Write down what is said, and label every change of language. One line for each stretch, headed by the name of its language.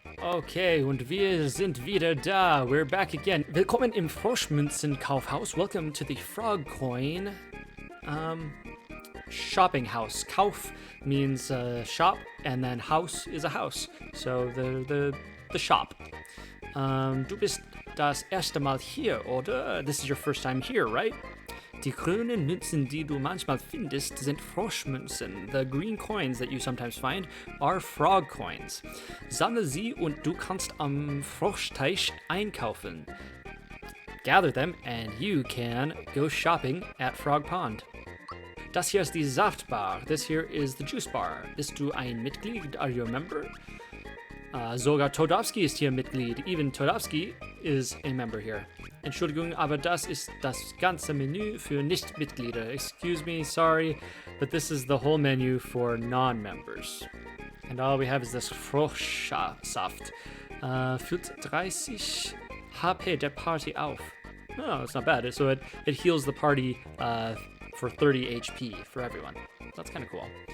German: Okay, und wir sind wieder da.
English: We're back again.
German: Willkommen im Froschmünzenkaufhaus.
English: Welcome to the Frog Coin shopping house. Kauf means shop, and then house is a house. So the shop.
German: Du bist das erste Mal hier, oder?
English: This is your first time here, right?
German: Die grünen Münzen, die du manchmal findest, sind Froschmünzen.
English: The green coins that you sometimes find are frog coins.
German: Sammle sie und du kannst am Froschteich einkaufen.
English: Gather them and you can go shopping at Frog Pond.
German: Das hier ist die Saftbar.
English: This here is the juice bar.
German: Bist du ein Mitglied?
English: Are you a member?
German: Sogar Toadstool ist hier Mitglied.
English: Even Toadstool is a member here.
German: Entschuldigung, aber das ist das ganze Menü für Nicht-Mitglieder.
English: Excuse me, sorry, but this is the whole menu for non-members. And all we have is this Froschsaft.
German: Füllt 30 HP der Party auf.
English: Oh, it's not bad. So it heals the party for 30 HP for everyone. That's kind of cool.